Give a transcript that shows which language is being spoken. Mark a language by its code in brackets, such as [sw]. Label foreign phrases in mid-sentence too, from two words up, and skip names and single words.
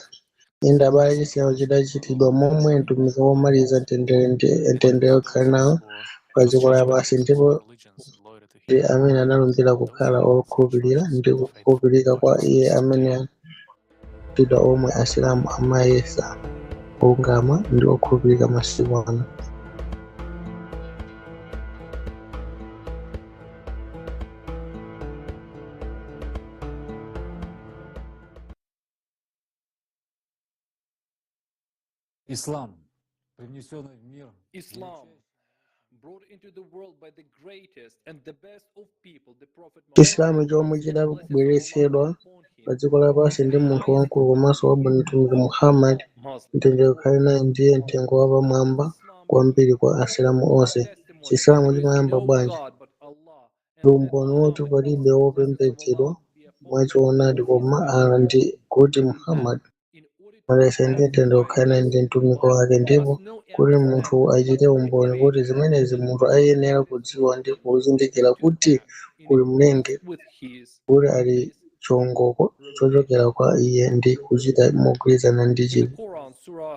[ny] Ndabala Chisilamu chidachitidwa momwe mtumiki womaliza mtendere ukhale nawo pa dziko lapansi, ndipo ndi amene analumbira kukhala okhulupirira ndi kukhulupirika kwa iye amene atidwa omwe Asilamu amayesa olungama ndi okhulupirika masiku ano. [ru] Islam, принесенный в мир. [en] Islam, brought into the world by the greatest and the best of people, the Prophet [ny] Chisilamu chomwe chidabweretsedwa pa dziko lapansi ndi munthu wamkulu komanso wabwino, mtumiki Muhammad, mtendere ukhale naye, ndiye mtengo wapamwamba kwambiri kwa Asilamu onse. Chisilamu chimayamba bwanji? Ndi umboni woti palibe wopembedzedwa mwachoonadi koma ndi kuti Muhammad madalitso ndi mtendere ukhale naye ndi mtumiki wake, ndipo kuti munthu achite umboni kuti zimenezi munthu ayenera kudziwa ndi kuzindikira kuti kuli mlengi, kuti ali chiwongoko chochokera kwa iye ndi kuchita mogwirizana ndi chiphunzitso.